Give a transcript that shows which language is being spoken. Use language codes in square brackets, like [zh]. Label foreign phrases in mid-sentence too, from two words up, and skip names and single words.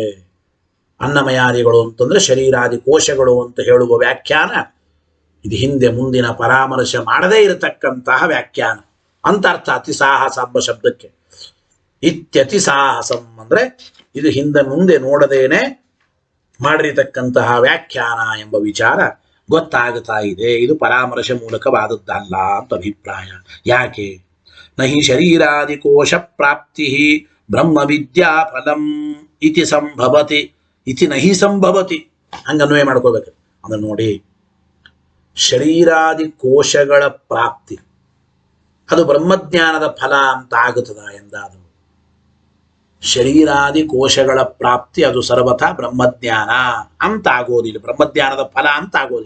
[kn] ಅನ್ನಮಯಾದಿಗಳು ಅಂತಂದ್ರೆ ಶರೀರಾದಿ ಕೋಶಗಳು ಅಂತ ಹೇಳುವ ವ್ಯಾಖ್ಯಾನ ಇದು ಹಿಂದೆ ಮುಂದಿನ ಪರಾಮರ್ಶೆ ಮಾಡದೇ ಇರತಕ್ಕಂತಹ ವ್ಯಾಖ್ಯಾನ ಅಂತ ಅರ್ಥ ಅತಿ ಸಾಹಸ ಎಂಬ ಶಬ್ದಕ್ಕೆ. [sa] ಇತ್ಯತಿ ಸಾಹಸಂ [kn] ಅಂದ್ರೆ ಇದು ಹಿಂದೆ ಮುಂದೆ ನೋಡದೇನೆ ಮಾಡಿರತಕ್ಕಂತಹ ವ್ಯಾಖ್ಯಾನ ಎಂಬ ವಿಚಾರ ಗೊತ್ತಾಗುತ್ತಾ ಇದೆ. ಇದು ಪರಾಮರ್ಶೆ ಮೂಲಕವಾದದ್ದಲ್ಲ ಅಂತ ಅಭಿಪ್ರಾಯ. ಯಾಕೆ? [sa] ನಹಿ ಶರೀರಾದಿ ಕೋಶ ಪ್ರಾಪ್ತಿ ಬ್ರಹ್ಮ ವಿದ್ಯಾ ಫಲಂ ಇತಿ ಸಂಭವತಿ ಇತಿ ನಹಿ ಸಂಭವತಿ. [kn] ಹಂಗನ್ವಯ ಮಾಡ್ಕೋಬೇಕು. ಅಂದ್ರೆ ನೋಡಿ, ಶರೀರಾದಿ ಕೋಶಗಳ ಪ್ರಾಪ್ತಿ ಅದು ಬ್ರಹ್ಮಜ್ಞಾನದ ಫಲ ಅಂತ ಆಗುತ್ತದ ಎಂದಾದರೂ ಶರೀರಾದಿ ಕೋಶಗಳ ಪ್ರಾಪ್ತಿ ಅದು ಸರ್ವಥಾ ಬ್ರಹ್ಮಜ್ಞಾನ ಅಂತ ಆಗೋದಿಲ್ಲ, ಬ್ರಹ್ಮಜ್ಞಾನದ ಫಲ ಅಂತ ಆಗೋದಿಲ್ಲ.